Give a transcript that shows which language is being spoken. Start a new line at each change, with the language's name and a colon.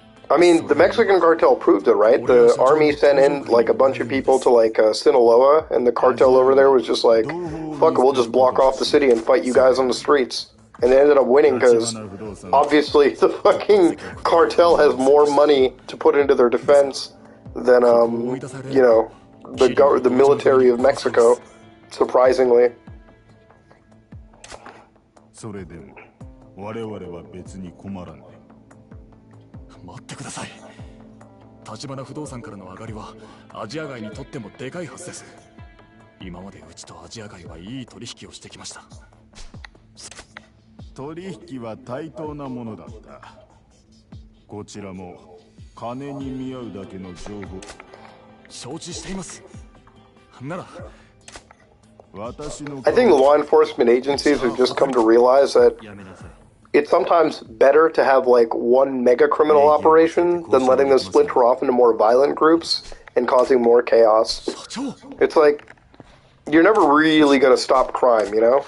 English: I mean, the Mexican cartel proved it, right? The army sent in, like, a bunch of people to, like, Sinaloa, and the cartel over there was just like, fuck it, we'll just block off the city and fight you guys on the streets. And they ended up winning because, obviously, the fucking cartel has more money to put into their defense than, you know, the military of Mexico, surprisingly.
Japanese: それでも我々は別に困らんね。待ってください。橘不動産からの上がりはアジア街にとってもでかいはずです。今までうちとアジア街はいい取引をしてきました。取引は対等なものだった。こちらも金に見合うだけの情報承知しています。なら
English: I think law enforcement agencies have just come to realize that it's sometimes better to have like one mega criminal operation than letting them splinter off into more violent groups and causing more chaos. It's like, you're never really going to stop crime, you know?